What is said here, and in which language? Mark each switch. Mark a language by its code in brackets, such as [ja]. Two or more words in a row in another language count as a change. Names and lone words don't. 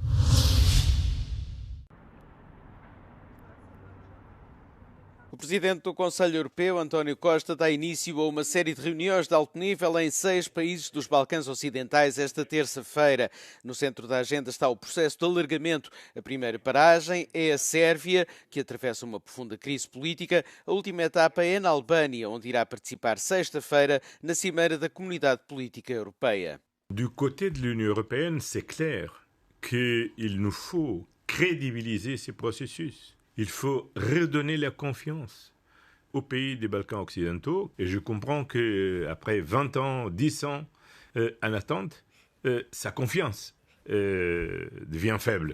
[pt] O presidente do Conselho Europeu, António Costa, dá início a uma série de reuniões de alto nível em 6 países dos Balcãs Ocidentais esta terça-feira. No centro da agenda está o processo de alargamento. A primeira paragem é a Sérvia, que atravessa uma profunda crise política. A última etapa é na Albânia, onde irá participar sexta-feira na Cimeira da Comunidade Política Europeia. [fr] Du côté de l'Union européenne, c'est clair qu'il nous faut crédibiliser ces processus. Il faut redonner la confiance aux pays des Balkans occidentaux. Et je comprends qu'après 20 ans, 10 ans en attente, sa confiance devient faible.